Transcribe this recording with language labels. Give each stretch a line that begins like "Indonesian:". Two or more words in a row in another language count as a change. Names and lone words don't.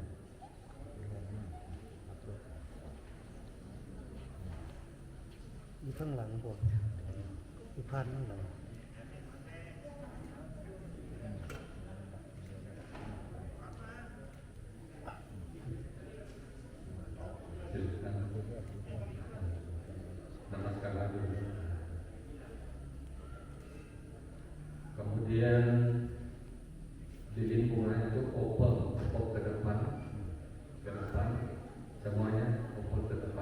Thai: Di ข้างหลังผมอีกพันข้างหลัง
Indonesian: Silakan. Namaskar dulu. Kemudian lilin bunganya itu opel ke depan, semuanya opel ke depan.